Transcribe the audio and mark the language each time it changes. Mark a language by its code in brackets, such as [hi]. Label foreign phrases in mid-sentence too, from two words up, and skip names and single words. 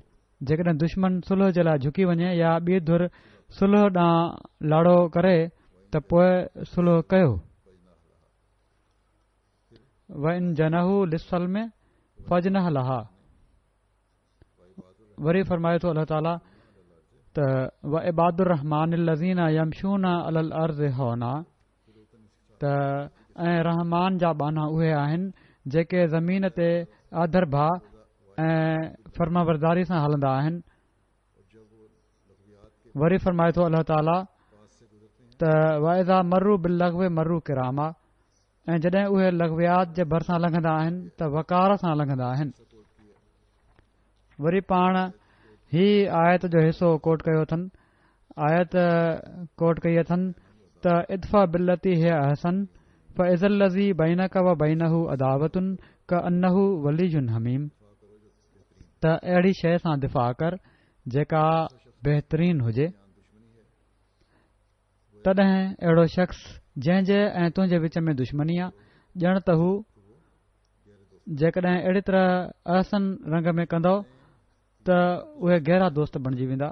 [sd] जेकॾहिं दुश्मन सुलह जे लाइ झुकी वञे या ॿी धुर सुलह ॾांहुं लाड़ो करे त पोइ सुलह कयो। [ar] وإن جنحوا للسلم فاجنح لها, [sd] वरी फरमाए थो [ar] الله تعالى [sd] त [ar] وعباد الرحمن الذين يمشون على الأرض هونا, [sd] त ऐं रहमान जा बाना उहे आहिनि जेके ज़मीन ते आदर भा ऐं फर्माबरदारी सां हलंदा आहिनि। वरी फरमाए थो [ar] الله تعالى त وإذا مروا باللغو مروا كراما, [sd] ऐं जॾहिं उहे लॻवियात जे भरिसां लंघंदा आहिनि त वकार सां लंघंदा आहिनि। वरी पाण ही आयत जो हिसो कोट कयो अथनि। आयत कोट कई अथनि [ar] त ادفع بالتي هي أحسن فإذا الذي بينك وبينه عداوة كأنه ولي حميم, [sd] त अहिड़ी शइ सां दिफ़ा कर जेका बहितरीन हुजे। तॾहिं अहिड़ो शख़्स जंहिंजे ऐं तुंहिंजे विच में दुश्मनी आहे, ॼण त हू जेकॾहिं अहिड़ी तरह अहसन रंग में कंदो त उहे गहरा दोस्त बणिजी वेंदा।